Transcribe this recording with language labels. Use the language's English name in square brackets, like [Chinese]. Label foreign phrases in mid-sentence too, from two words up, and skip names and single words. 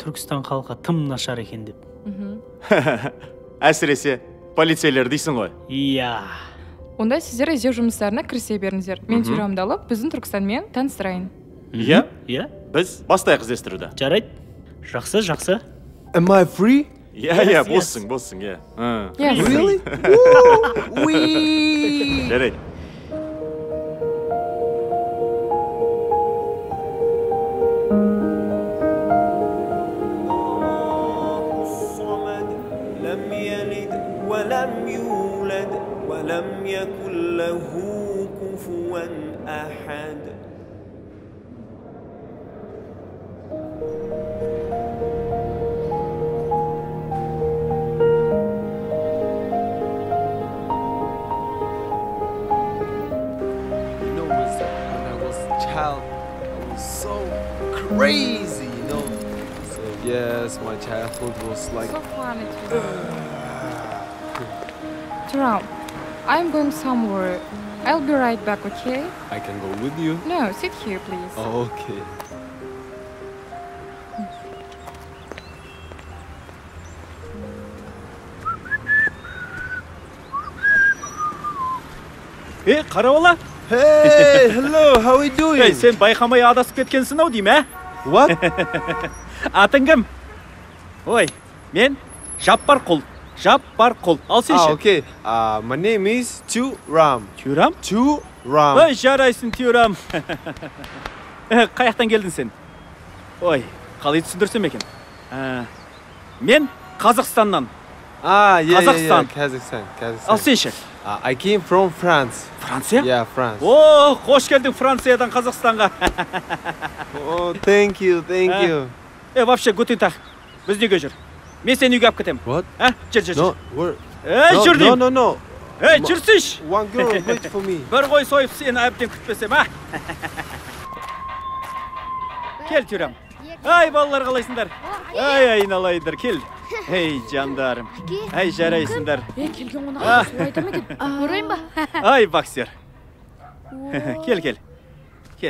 [Kazakh] Түркістан халқы тым нашар екен деп. Әсіресе полицейлер дейсің ғой. Иә. Онда сіздер іздеу жұмыстарына кірісе беріңіздер. Мен Тюрамды алып, біздің Түркістанмен таныстырайын. Иә? Иә. Біз бастайық іздестіруді. Жарайды. Жақсы. [English] Am I free? [Kazakh] Иә, болсын, иә. [English] Yes. Really? [Kazakh] Жарайды. [Arabic] ولم يولد ولم يكن له كفوا أحد. [English] When I was a child, I was so crazy, So yes, my childhood was like. So funny. Turam, I'm going somewhere. I'll be right back, okay? I can go with you. No, sit here, please. Okay. [Kazakh] Қара бала. [English] Hey, hello, how are you doing? [Kazakh] Сен байқамай адасып кеткенсің ау деймін, [English] What? [Kazakh] Атың кім? Ой, мен Жаппарқұл. Ал сен ше? [English] Okay. My name is Turam. [Kazakh] Тюрам? [English] Turam. [Kazakh] Ой, жарайсың, Тюрам. Қаяқтан келдің сен? Ой, қалай түсіндірсем екен? Мен Қазақстаннан. [English] Kazakhstan. [Kazakh] Ал сен ше? [English] I came from France. [Kazakh] Франция? [English] Yeah, France. [Kazakh] О, қош келдің Франциядан Қазақстанға. [English] Oh, thank you. [Kazakh] Вообще, [German] guten Tag. [Kazakh] Біз неге жүр? Мен сені үйге алып кетем. [English] What? [Kazakh] Жүр. [English] No, where? [Kazakh] Жүр деймін. [English] No. [Kazakh] Жүрсейші. [English] One girl wait for me. [Kazakh] Бір қой сойып сені әбден күтпесем, Кел, Тюрам. Ай, балалар қалайсыңдар? Ай, айналайындар, кел. Ей, жандарым. Ай, жарайсыңдар. Келген қонаққа су айтам екен. Көрейін ба? Ай, боксер. Кел.